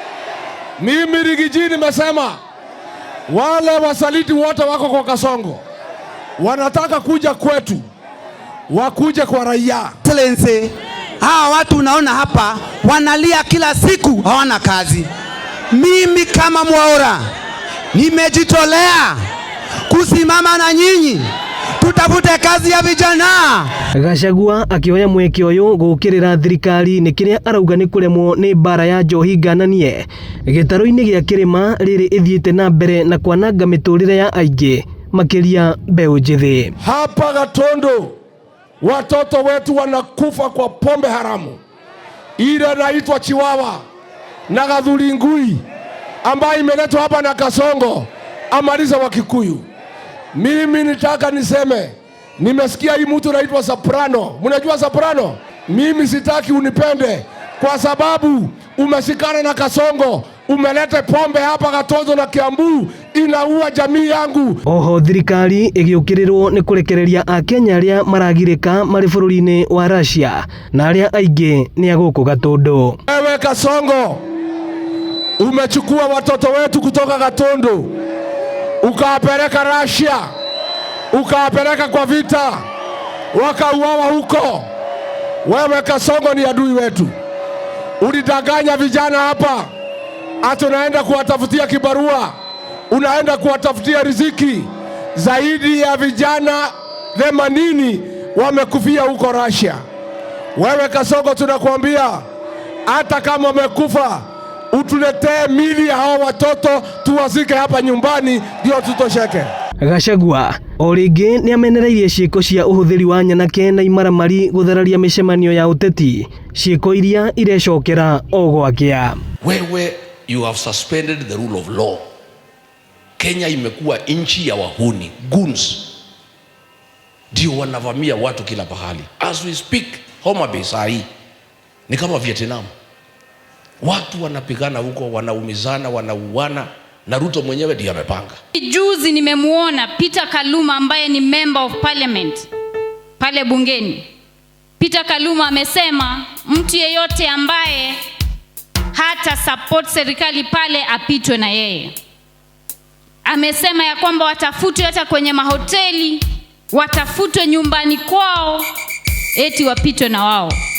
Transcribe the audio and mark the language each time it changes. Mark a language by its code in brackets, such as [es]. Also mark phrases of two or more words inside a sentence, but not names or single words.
[sw] Mimi Rigiji nimesema wale wasaliti wote wako kwa Kasongo wanataka kuja kwetu, wakuje kwa raia. Excellency, hawa watu unaona hapa wanalia kila siku, hawana kazi. Mimi kama Mwaura nimejitolea kusimama na nyinyi, tutafute kazi ya vijana. [ki] Gachagua akioya mweke uyu gukirira thirikari ni kiria arauga ni kuremwo ni bara ya njohi ngananie gitaro-ini gia kirima riri ithiite na mbere na kwananga miturire ya aingi makiria mbeu njithi. [sw] Hapa Gatundu watoto wetu wanakufa kwa pombe haramu ile inaitwa Chiwawa na Gathuri Ngui ambayo imeletwa hapa na Kasongo amaliza wa Kikuyu. Mimi nitaka niseme, nimesikia hii mtu anaitwa Soprano. Mnajua Soprano? Mimi sitaki unipende kwa sababu umeshikana na Kasongo, umelete pombe hapa Gatundu na Kiambu, inaua jamii yangu. [ki] Oho thirikari igiukirirwo ni kurekereria Akenya aria maragirika mari bururi-ini wa Russia na aria aingi ni aguku Gatundu. [sw] Ewe Kasongo, umechukua watoto wetu kutoka Gatundu ukawapeleka Russia, ukawapeleka kwa vita, wakauawa huko. Wewe Kasongo ni adui wetu. Ulidanganya vijana hapa ati unaenda kuwatafutia kibarua, unaenda kuwatafutia riziki. Zaidi ya vijana 80 wamekufia huko Russia. Wewe Kasongo, tunakuambia hata kama wamekufa utuletee mili ya hao watoto tuwazike hapa nyumbani ndio tutosheke. [ki] Gachagua o ringi ni amenereirie ciiko cia uhuthiri wa nyanake na imaramari guthararia micemanio ya uteti, ciiko iria irecokera o gwakia. [en] Wewe you have suspended the rule of law. [sw] Kenya imekuwa nchi ya wahuni, goons. Ndio wanavamia watu kila pahali. [en] As we speak, [sw] Homa Bay saa hii ni kama Vietnam. Watu wanapigana huko, wanaumizana, wanauana, na Ruto mwenyewe ndiye amepanga. Juzi nimemuona Peter Kaluma ambaye ni [en] member of parliament [sw] pale bungeni. Peter Kaluma amesema mtu yeyote ambaye hata support serikali pale apitwe na yeye. Amesema ya kwamba watafutwe hata kwenye mahoteli, watafutwe nyumbani kwao, eti wapitwe na wao.